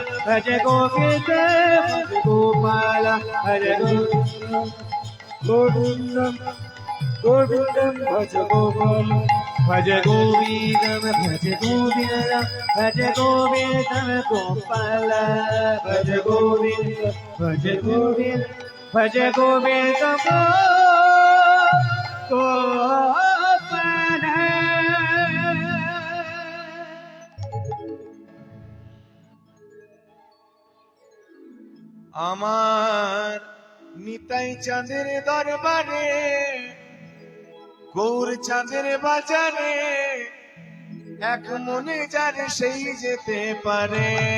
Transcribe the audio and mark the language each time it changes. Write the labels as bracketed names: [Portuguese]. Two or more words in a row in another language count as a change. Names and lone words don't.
[Sanskrit] भज गोविंदम भज गोपाला भज गोविंदम गोविंदम गोविंदम भज गोपाला भज गोविंदम भज गोविंदम भज गोविंदम गोपाला भज गोविंदम भज गोविंदम भज गोविंदम गोपाला। [Bangla] আমার নিতাই চাঁদের দরবারে গৌর চাঁদের বাজারে এক মনে যার সেই যেতে পারে।